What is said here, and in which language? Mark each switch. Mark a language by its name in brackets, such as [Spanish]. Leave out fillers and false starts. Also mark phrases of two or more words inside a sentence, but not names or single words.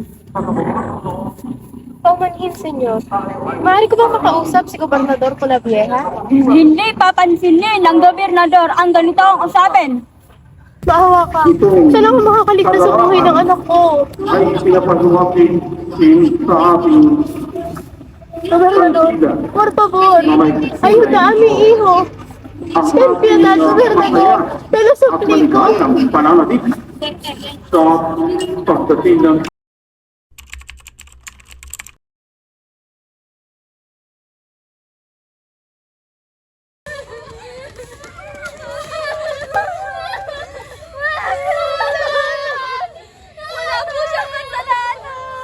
[Filipino] Paumanhin, senyor. Maaari ko bang makausap si Gobernador Polavieja? Hindi papansinin ng gobernador ang ganitong usapin. Maawa ka. Saan ako makakaligtas sa buhay ng anak ko? Ay pinapagawain sa ating [Spanish] Gobernador, por favor, ayuda a mi hijo. Ten piedad, Gobernador. Te lo suplico. [Filipino] ang pananabik sa pagdating ng Wala po siyang kasalanan!